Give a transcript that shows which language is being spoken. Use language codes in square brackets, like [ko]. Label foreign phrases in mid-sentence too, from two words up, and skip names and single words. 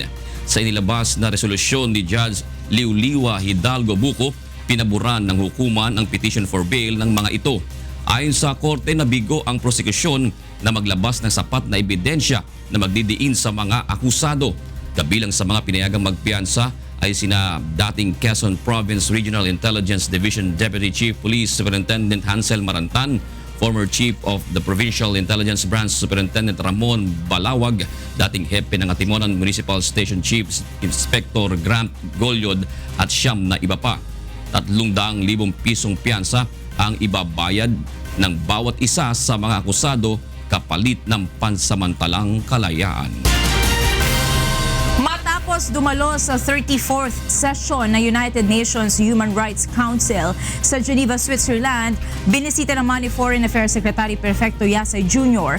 [tl] Sa inilabas na resolusyon ni Judge Liuliwa Hidalgo Buko, pinaburan ng hukuman ang [en] petition for bail [tl] ng mga ito. Ayon sa korte, nabigo ang prosekusyon na maglabas ng sapat na ebidensya na magdidiin sa mga akusado. Kabilang sa mga pinayagang magpiyansa ay sina dating Quezon Province Regional Intelligence Division Deputy Chief Police Superintendent Hansel Marantan, [en] former Chief of the Provincial Intelligence Branch [tl] Superintendent Ramon Balawag, dating hepe ng Atimonan Municipal Station Chief Inspector Grant Golyod at siyam na iba pa. 300,000 pisong piyansa ang ibabayad ng bawat isa sa mga akusado kapalit ng pansamantalang kalayaan. Matapos dumalo sa 34th session ng United Nations Human Rights Council sa Geneva, Switzerland, binisita naman ni Foreign Affairs Secretary Perfecto Yasay Jr.